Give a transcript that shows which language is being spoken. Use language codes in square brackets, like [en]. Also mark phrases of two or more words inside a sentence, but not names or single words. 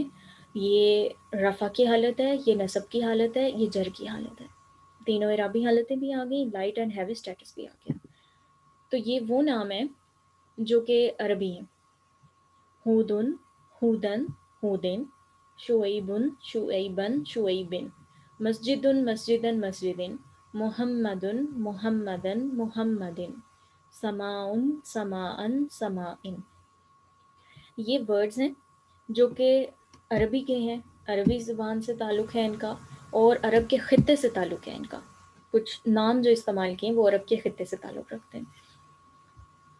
[ur] یہ رفع کی حالت ہے، یہ نصب کی حالت ہے، یہ جر کی حالت ہے۔ تینوں اعرابی حالتیں بھی آ گئیں، [en] light and heavy states [ur] بھی آ گیا۔ تو یہ وہ نام ہے جو کہ عربی ہیں: ہودن، ہودن، ہودن، شعیبن، شعیبن، شعیبن، مسجدن، مسجدن، مسجدن، محمدن، محمدن، محمدن، سماعن، سماعن، سماعن۔ یہ ورڈز ہیں جو کہ عربی کے ہیں، عربی زبان سے تعلق ہے ان کا، اور عرب کے خطے سے تعلق ہے ان کا۔ کچھ نام جو استعمال کیے ہیں وہ عرب کے خطے سے تعلق رکھتے ہیں۔